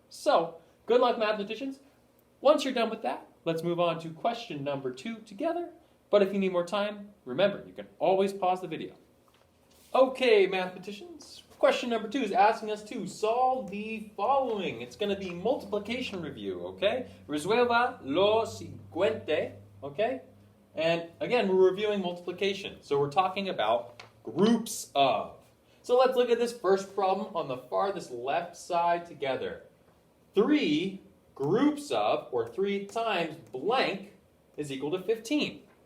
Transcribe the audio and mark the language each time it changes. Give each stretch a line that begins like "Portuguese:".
English: So, good luck, mathematicians. Once you're done with that, let's move on to question number 2 together. But if you need more time, remember, you can always pause the video. Okay, mathematicians. Question number 2 is asking us to solve the following. It's going to be multiplication review, okay?
Spanish: Resuelva lo siguiente, okay?
English: And again, we're reviewing multiplication. So we're talking about groups of. So let's look at this first problem on the farthest left side together. 3 groups of, or 3 times blank, is equal to 15.